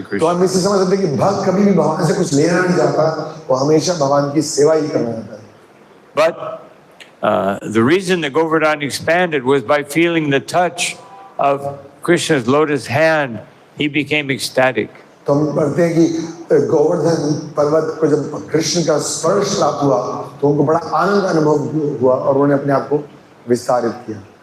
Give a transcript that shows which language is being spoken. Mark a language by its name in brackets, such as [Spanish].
[Hindi] तो [English] Krishna. [Hindi] हम इससे समझ सकते हैं कि भक्त कभी भी भगवान से कुछ लेना नहीं चाहता, वो हमेशा भगवान की सेवा ही करना चाहता है। [English] But the reason the Govardhan expanded was by feeling the touch of Krishna's lotus hand, he became ecstatic. [Hindi] तो हम पढ़ते हैं कि गोवर्धन पर्वत को जब कृष्ण का स्पर्श प्राप्त हुआ तो उनको बड़ा आनंद अनुभव हुआ और उन्होंने अपने आप को विस्तारित किया।